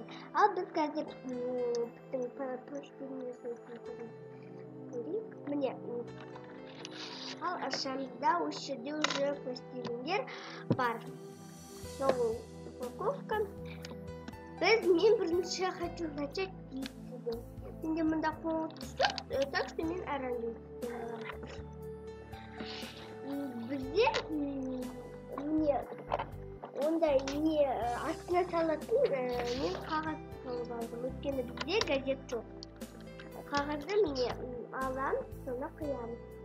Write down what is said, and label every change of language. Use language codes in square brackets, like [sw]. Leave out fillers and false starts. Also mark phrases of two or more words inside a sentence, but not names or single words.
[kk] Ал біз қазір пластилинмен көрейік. Міне, ал ашамызда осы жерде уже пластилиндер бар. [ru] Новая упаковка. [kk] Мен бірінші [ru] хочу начать пиццу. [kk] Менде мында қоңыз жоқ, [ru] так что [kk] мен арандым. Бізде міне ондай не астына салатын мен қағаз салып алдым. Өйткені бізде газет жоқ. Қағазды міне аламыз, соны қиямыз.